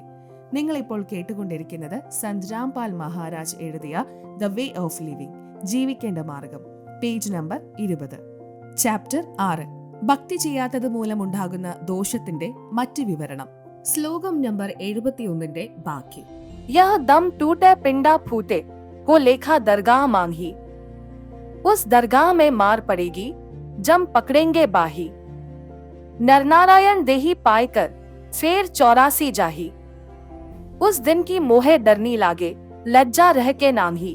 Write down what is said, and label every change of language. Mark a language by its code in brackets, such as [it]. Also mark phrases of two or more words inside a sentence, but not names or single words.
[ml] നിങ്ങളിപ്പോൾ കേട്ടുകൊണ്ടിരിക്കുന്നത് സന്ത് രാംപാൽ മഹാരാജ് എഴുതിയ ദ വേ ഓഫ് ലിവിംഗ്, ജീവിക്കേണ്ട മാർഗം, പേജ് നമ്പർ 20. ചാപ്റ്റർ 6, ഭക്തി ചെയ്യാത്തത് മൂലമുണ്ടാകുന്ന ദോഷത്തിന്റെ മറ്റ് വിവരണം. ശ്ലോകം നമ്പർ 71 ബാക്കി. [hi] यह दम टूटे पिंडा फूटे, को लेखा दरगाह मांगी. उस दरगाह में मार पड़ेगी, जम पकड़ेंगे बाही. नरनारायण देही पायकर फेर 84 जाही. उस दिन की मोहे डरनी लागे, लज्जा रह के नांगी.